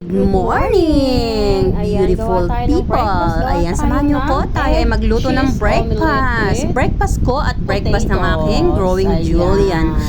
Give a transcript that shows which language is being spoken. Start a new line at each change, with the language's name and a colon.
English: Good morning, beautiful people.
Filipino: Ayan, samahan niyo ko. Tayo ay magluto ng breakfast. Breakfast ko at breakfast ng aking growing Julian.